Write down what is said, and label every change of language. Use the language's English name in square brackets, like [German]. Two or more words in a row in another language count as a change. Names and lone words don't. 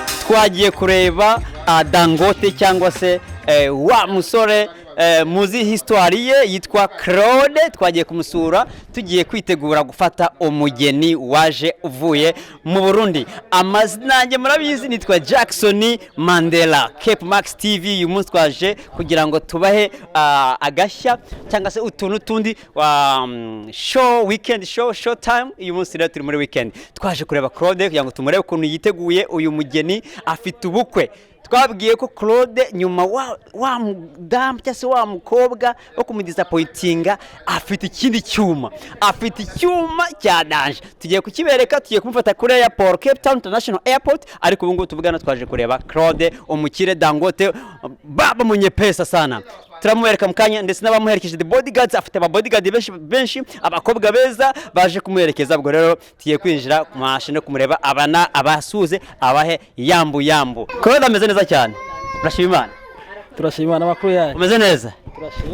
[Kinyarwanda] twagiye kureba Dangote cyangwa se wa musore muzi histoire ye yitwa Claude. Twagiye kumusura tugiye kwitegura gufata umugeni waje uvuye mu Burundi. Amazina yanjye murabizi nitwa Jackson Mandela. Cape Max TV uyu munsi twaje kugira ngo tubahe agashya cyangwa se utuntu tundi [English] show weekend show time. [Kinyarwanda] Uyu munsi rero turi muri weekend twaje kureba Claude kugira ngo tumurebe ukuntu yiteguye uyu mugeni afite ubukwe. Twabwiye ko Claude nyuma wa mudamu cyangwa se wa mukobwa wo kumudisappointinga afite ikindi cyuma, afite icyuma cya danger. Tugiye kukibereka, tugiye kumufata kuri airport, Cape Town International Airport, ariko ubu ngubu tuvugana twaje kureba Claude umukire Dangote, [Swahili] baba mwenye pesa sana. [Kinyarwanda] Turamubereka mukanya ndetse n'abamuherekeje [English] the bodyguards, [Kinyarwanda] afite aba bodyguard benshi abakobwa beza baje kumuherekeza. Ubwo rero tugiye kwinjira kumashine kumureba abana abasuze abahe yambu. Claude ameze neza cyane. Turashima Imana amakuru yayo. Umeze neza? Turashima.